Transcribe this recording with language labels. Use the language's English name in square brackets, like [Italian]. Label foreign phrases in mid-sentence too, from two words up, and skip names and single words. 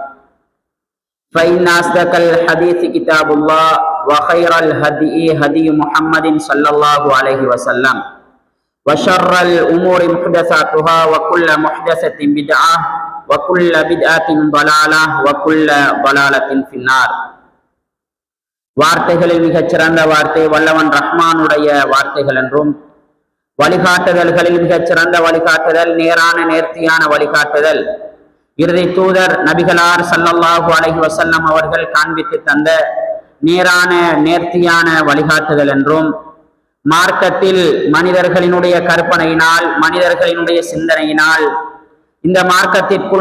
[Arabic] فإن أصدق الحديث كتاب الله وخير الهدي هدي محمد صلى الله عليه وسلم وشر الأمور محدثاتها وكل محدثة بدعة وكل بدعة ضلالة وكل ضلالة في النار. [Tamil] வார்த்தைகளில் மிகச் சிறந்த வார்த்தை வல்லவன் ரஹ்மானுடைய வார்த்தைகள் என்றும், வழிகாட்டுதல்களில் மிகச் சிறந்த வழிகாட்டுதல் நேரான நேர்த்தியான வழிகாட்டுதல் இறுதி தூதர் நபிகளார் [Arabic] صلى الله عليه [Tamil] வஸல்லம் அவர்கள் காண்பித்து தந்த நேரான நேர்த்தியான வழிகாட்டுதல் என்றும், மார்க்கத்தில் மனிதர்களினுடைய கற்பனையினால் மனிதர்களினுடைய சிந்தனையினால் இந்த மார்க்கத்திற்குள்